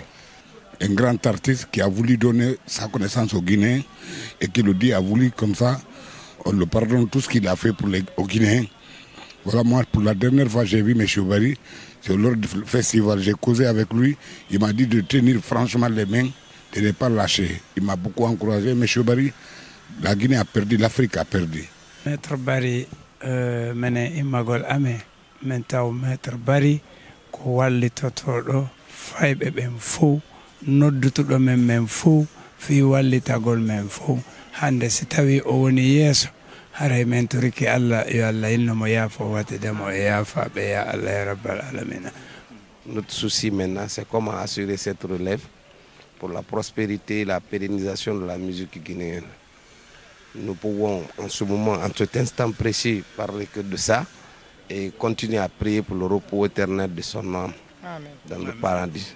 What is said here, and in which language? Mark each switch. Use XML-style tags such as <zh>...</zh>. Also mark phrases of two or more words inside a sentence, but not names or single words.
<fr>Un grand artiste qui a voulu donner sa connaissance aux Guinéens et qui le dit a voulu comme ça, on le pardonne tout ce qu'il a fait pour aux Guinéens. Voilà, moi pour la dernière fois j'ai vu M. Bari, c'est lors du festival, j'ai causé avec lui, il m'a dit de tenir franchement les mains, de ne pas lâcher. Il m'a beaucoup encouragé, M. Bari, la Guinée a perdu, l'Afrique a perdu.</fr> <ff>Maître Bari, mene imagol ame, mentao Maître Bari, ko walli totoɗo fayɓe ɓen fo, noddutuɗo men fo, fi wallitagol men fo. Hande si tawi o woni yeeso, haray men toriki Allah yo Allah innomo yaafo watidemo e yaafaɓe</ff> <ar>ya Allah ya rabbal alamina.</ar> <fr>Notre souci maintenant, c'est comment assurer cette relève pour la prospérité et la pérennisation de la musique guinéenne. Nous pouvons en ce moment, en cet instant précis, parler que de ça et continuer à prier pour le repos éternel de son âme dans le paradis.</fr>